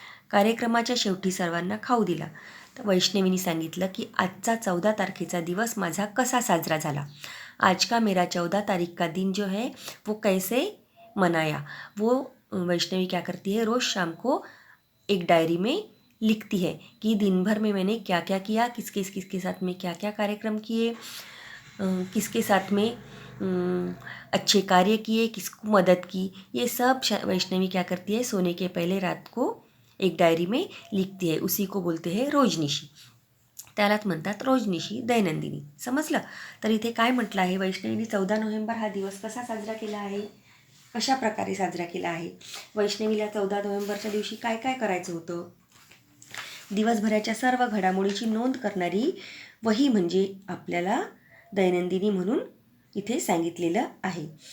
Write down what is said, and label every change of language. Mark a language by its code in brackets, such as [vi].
[mr] कार्यक्रमाच्या शेवटी सर्वांना खाऊ दिला. तर वैष्णवीने सांगितलं की आजचा 14 तारखेचा दिवस माझा कसा साजरा झाला. [hi] आज का मेरा 14 तारीख का दिन जो है वो कैसे मनाया. वो वैष्णवी क्या करती है, रोज़ शाम को एक डायरी में लिखती है कि दिन भर में मैंने क्या क्या किया, किसके साथ में क्या क्या कार्यक्रम किए, किसके साथ में अच्छे कार्य किए, किसको मदद की. ये सब वैष्णवी क्या करती है, सोने के पहले रात को एक डायरी में लिखती है. उसी को बोलते हैं रोजनिशी. [mr] त्यालाच म्हणतात रोजनिशी, दैनंदिनी. समजलं. तर इथे काय म्हटलं आहे, वैष्णवीने 14 नोव्हेंबर हा दिवस कसा साजरा केला आहे, कशा प्रकारे साजरा केला आहे. वैष्णवीला 14 नोव्हेंबरच्या दिवशी काय काय करायचं होतं. दिवसभराच्या सर्व घडामोडीची नोंद करणारी वही म्हणजे आपल्याला दैनंदिनी म्हणून इथे सांगितलेलं आहे.